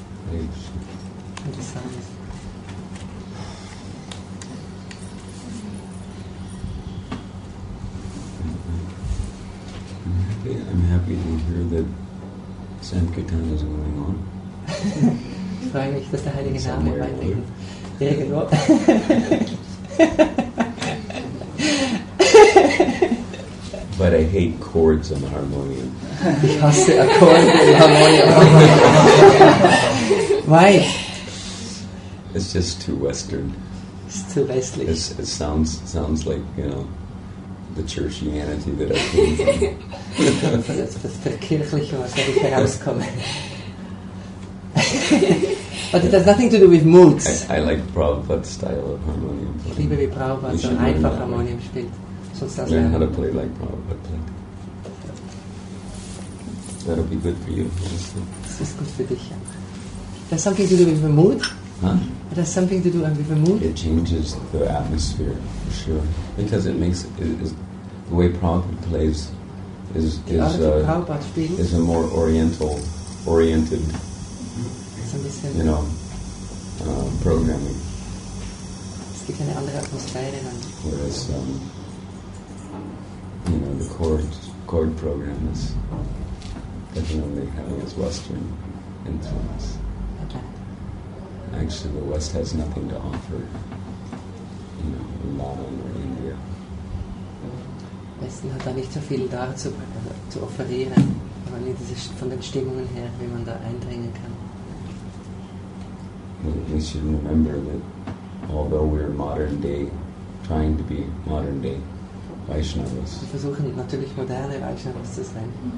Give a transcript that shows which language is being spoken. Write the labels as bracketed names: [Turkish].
[English] And the sounds. I'm happy to hear that Sankirtan is going on. [German] Ich freue mich, dass der Heilige Name weitergeht. Irgendwo. [English] But I hate chords on the harmonium. [German] Ich hasse Akkorde im Harmonium. [English] Why? It's just too Western. It's too westlich. It sounds like, you know, the churchianity that I came from. [German] Das Kirchliche, was ich herauskomme. [English] But it has nothing to do with moods. I like Prabhupāda's style of harmonium playing. [German] Ich liebe, wie Prabhupada so einfach Harmonium spielt. [English] Learn how to play like Prabhupada played. That'll be good for you. [German] Das ist gut für dich. [English] It has something to do with the mood. Huh? It has something to do with the mood. It changes the atmosphere, for sure. Because it makes the way Prabhupada plays is a more oriented, you know, programming. [German] Es gibt eine andere Atmosphäre. [English] Whereas, you know, the chord program is definitely having its Western influence. Okay. Actually, the West has nothing to offer, you know, in Modern or India. [German] Westen hat da nicht so viel dazu zu offerieren, aber nicht von den Stimmungen her, wie man da eindringen kann. [English] We should remember that although we're modern day, trying to be modern day Vaishnavas, [German] Wir versuchen natürlich moderne Vaishnavas zu sein.